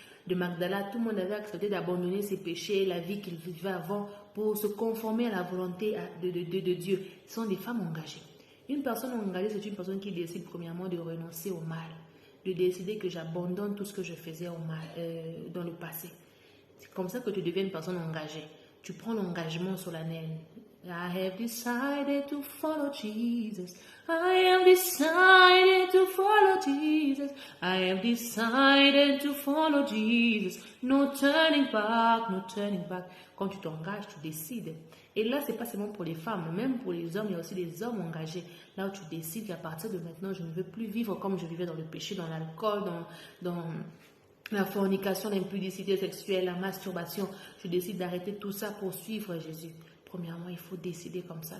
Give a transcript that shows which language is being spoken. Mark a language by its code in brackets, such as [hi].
[fr] de Magdala, tout le monde avait accepté d'abandonner ses péchés, la vie qu'il vivait avant, pour se conformer à la volonté de Dieu. Ce sont des femmes engagées. Une personne engagée, c'est une personne qui décide premièrement de renoncer au mal, de décider que j'abandonne tout ce que je faisais au mal, dans le passé. C'est comme ça que tu deviens une personne engagée. Tu prends l'engagement solennel. [en] I have decided to follow Jesus. I have decided to follow Jesus. I have decided to follow Jesus. No turning back, no turning back. [fr] Quand tu t'engages, tu décides. Et là, c'est pas seulement pour les femmes, même pour les hommes, il y a aussi des hommes engagés. Là où tu décides qu'à partir de maintenant, je ne veux plus vivre comme je vivais dans le péché, dans l'alcool, dans la fornication, l'impudicité sexuelle, la masturbation. Je décide d'arrêter tout ça pour suivre Jésus. Premièrement, il faut décider comme ça.